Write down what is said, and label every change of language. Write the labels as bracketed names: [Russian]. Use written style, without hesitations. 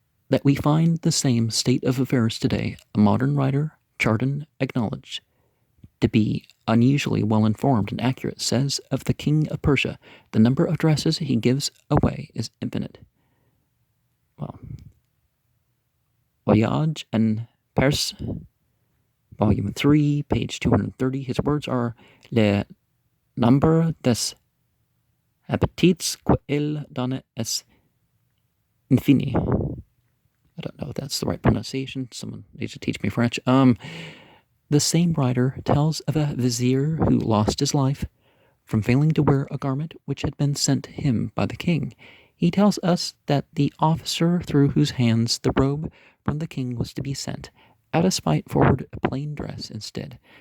[English] That we find the same state of affairs today, a modern writer, Chardin, acknowledged to be unusually well-informed and accurate, says of the king of Persia, the number of dresses he gives away is infinite. Well, Voyage en Perse, Volume 3, page 230, his words are, [French] Le nombre des habitants qu'il donne est infini. [English] I don't know if that's the right pronunciation. Someone needs to teach me French. The same writer tells of a vizier who lost his life from failing to wear a garment which had been sent to him by the king. He tells us that the officer through whose hands the robe from the king was to be sent, out of spite forwarded a plain dress instead.